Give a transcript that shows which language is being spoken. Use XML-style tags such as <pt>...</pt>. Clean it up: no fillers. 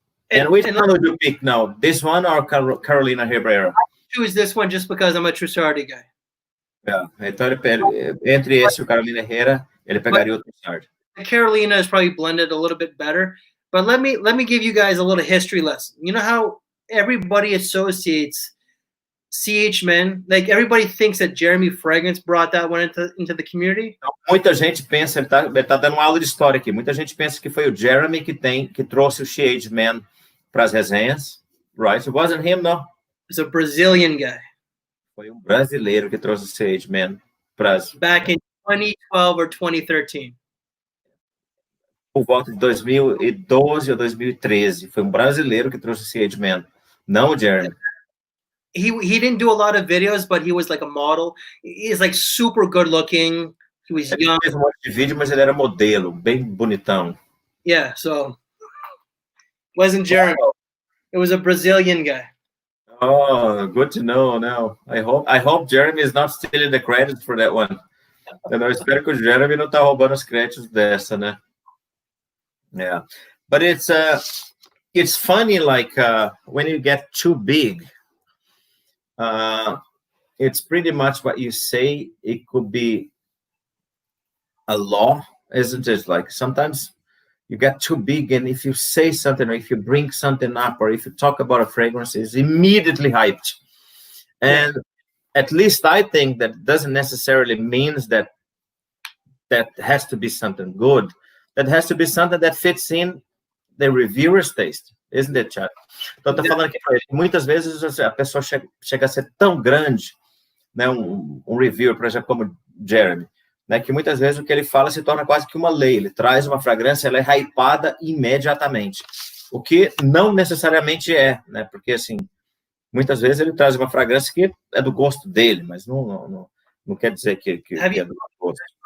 <en>And which one would you pick now? This one or Carolina Herrera? I choose this one just because I'm a Trussardi guy.</en> <pt>Yeah, então entre esse e o Carolina Herrera, ele pegaria o Trussardi.</pt> <en>Carolina is probably blended a little bit better, but let me give you guys a little history lesson. You know how everybody associates CH Men, like everybody thinks that Jeremy Fragrance brought that one into the community.</en> <pt>Muita gente pensa, ele tá dando uma aula de história aqui. Muita gente pensa que foi o Jeremy que trouxe o CH Men para as resenhas,</pt> <en>right? It wasn't him, no. It's a Brazilian guy.</en> <pt>Foi brasileiro que trouxe o CH Men para as.</pt> <en>Back in 2012 or 2013.</en> <pt>Por volta de 2012 ou 2013, foi brasileiro que trouxe o CH Men, não o Jeremy.</pt> <en>He didn't do a lot of videos, but he was like a model. He's like super good looking. He was young.</en> <pt>Ele fez um monte de vídeo, mas ele era modelo, bem bonitão.</pt> <en>Yeah, so wasn't Jeremy. It was a Brazilian guy. Oh, good to know. Now, I hope Jeremy is not stealing the credit for that one.</en> <pt>Eu espero que o Jeremy não tá roubando os créditos dessa, né?</pt> <en>Yeah, but it's funny, like when you get too big. It's pretty much what you say. It could be a law, isn't it? Like sometimes you get too big, and if you say something, or if you bring something up, or if you talk about a fragrance, it's immediately hyped. And at least I think that doesn't necessarily means that has to be something good. That has to be something that fits in the reviewer's taste. Isn't it, Chad?</en> <pt>Então, eu tô falando que muitas vezes a pessoa chega a ser tão grande, né, um reviewer, por exemplo, como Jeremy, né, que muitas vezes o que ele fala se torna quase que uma lei. Ele traz uma fragrância, ela é hypada imediatamente. O que não necessariamente é, né, porque, assim, muitas vezes ele traz uma fragrância que é do gosto dele, mas não quer dizer que é do gosto.</pt>